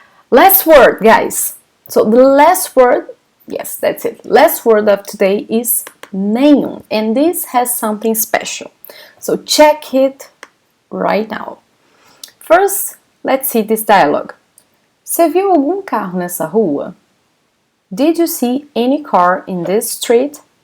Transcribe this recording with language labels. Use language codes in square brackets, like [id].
[en] Last word, guys. So the last word, yes, that's it. Last word of today is nenhum, and this has something special. So check it right now. First, let's see this dialogue. [pt] Você viu algum carro nessa rua? [en] Did you see any car in this street?